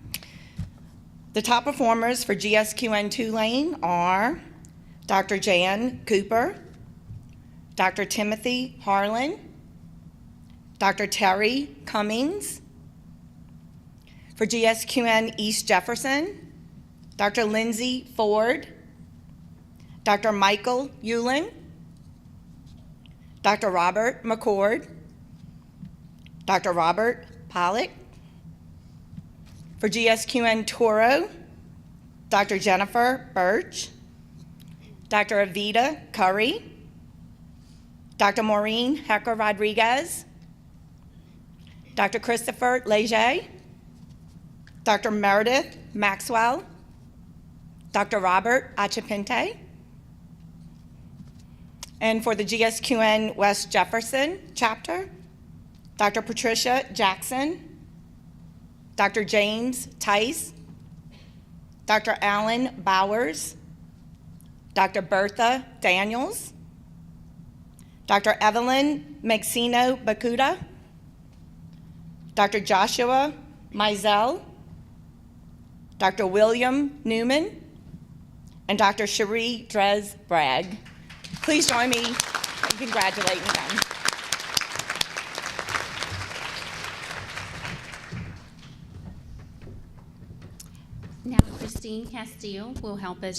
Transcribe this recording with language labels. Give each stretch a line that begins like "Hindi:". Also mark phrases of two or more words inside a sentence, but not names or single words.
English: The top performers for GSQN Tulane are Dr. Jan Cooper, Dr. Timothy Harlan, Dr. Terry Cummings. For GSQN East Jefferson, Dr. Lindsay Ford, Dr. Michael Hewlin, Dr. Robert McCord, Dr. Robert Pollock. For GSQN Toro, Dr. Jennifer Birch, Dr. Avita Curry, Dr. Maureen Hecker Rodriguez, Dr. Christopher Leger, Dr. Meredith Maxwell, Dr. Robert Achapinte. And for the GSQN West Jefferson chapter, Dr. Patricia Jackson, Dr. James Tice, Dr. Alan Bowers, Dr. Bertha Daniels, Dr. Evelyn Maxino Bakuda, Dr. Joshua Mizell, Dr. William Newman, and Dr. Cherie Drez Bragg. Please join me in congratulating them. Now, Christine Castile will help us.